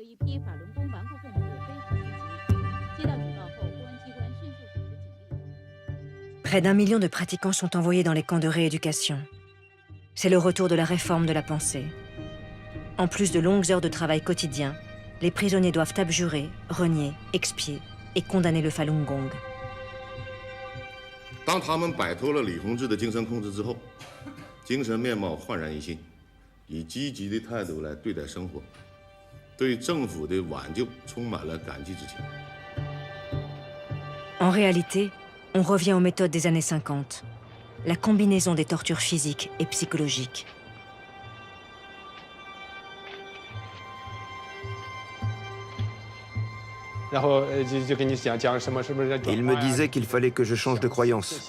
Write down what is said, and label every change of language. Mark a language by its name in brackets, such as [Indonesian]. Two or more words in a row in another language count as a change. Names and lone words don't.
[French] Près d'1 million de pratiquants sont envoyés dans les camps de rééducation. C'est le retour de la réforme de la pensée. En plus de longues heures de travail quotidien, les prisonniers doivent abjurer, renier, expier et condamner le Falun Gong. [Chinese] 当他们摆脱了李洪志的精神控制之后，精神面貌焕然一新，以积极的态度来对待生活，对政府的挽救充满了感激之情。 [French] En réalité, on revient aux méthodes des années 50, la combinaison des tortures physiques et psychologiques. Il me disait qu'il fallait que je change de croyance.